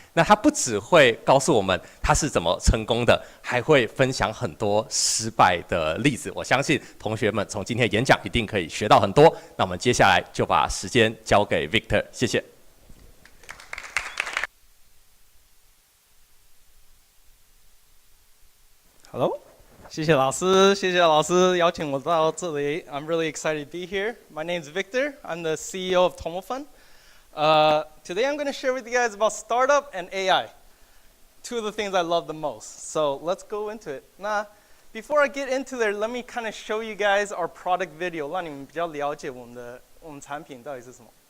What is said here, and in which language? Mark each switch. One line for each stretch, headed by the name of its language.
Chinese: 那他不只会告诉我们他是怎么成功的，还会分享很多失败的例子。我相信同学们从今天的演讲一定可以学到很多。那我们接下来就把时间交给 Victor， 谢谢。 Hello， 谢谢老师邀请我到这里。
English: I'm really excited to be here. My name is Victor. I'm the CEO of TomoFun. Today I'm going to share with you guys about startup and AI. Two of the things I love the most. So let's go into it. Now, before I get into there, let me kind of show you guys our product video.
Chinese: 让你们比较了解我们产品到底是什么。